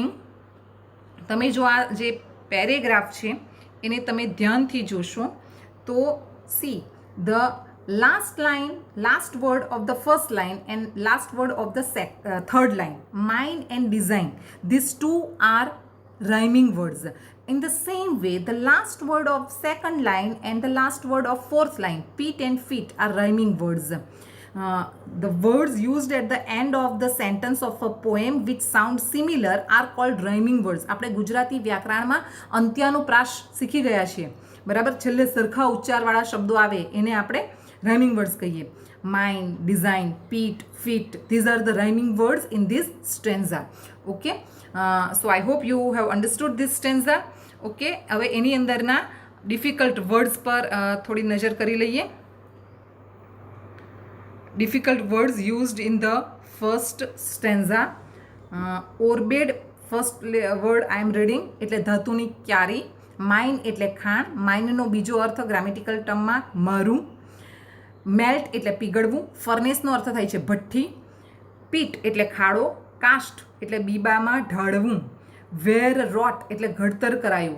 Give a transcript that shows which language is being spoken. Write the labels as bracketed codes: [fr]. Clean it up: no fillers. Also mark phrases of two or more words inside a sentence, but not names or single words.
[gu] તમે જો આ જે પેરેગ્રાફ છે એને તમે ધ્યાનથી જોશો તો [en] see the last line, last word of the first line and last word of the third line, mine and design, these two are rhyming words. in the same way, the last word of second line and the last word of fourth line, pit and fit, are rhyming words. The words used at the end of the sentence of a poem which sound similar are called rhyming words. [gu] આપણે ગુજરાતી વ્યાકરણમાં અંત્યાનુપ્રાસ શીખી ગયા છીએ, બરાબર. છેલ્લે સરખા ઉચ્ચારવાળા શબ્દો આવે એને આપણે [en] rhyming words [gu] કહીએ. [en] Mind, design, pit, fit, these are the rhyming words in this stanza. Okay, so I hope you have understood this stanza. [gu] Okay, હવે એની અંદરના [en] difficult words [gu] પર થોડી નજર કરી લઈએ. [en] Difficult words used in the first stanza. Orbed, first word I am reading, [gu] એટલે ધાતુની ક્યારી. માઇન એટલે ખાણ. માઇનનો બીજો અર્થ ગ્રામેટિકલ ટર્મમાં મારું. મેલ્ટ એટલે પીગળવું. ફર્નેસનો અર્થ થાય છે ભઠ્ઠી. પીટ એટલે ખાડો. કાસ્ટ એટલે બીબામાં ઢાળવું. [en] were wrought [gu] એટલે ઘડતર કરાયું.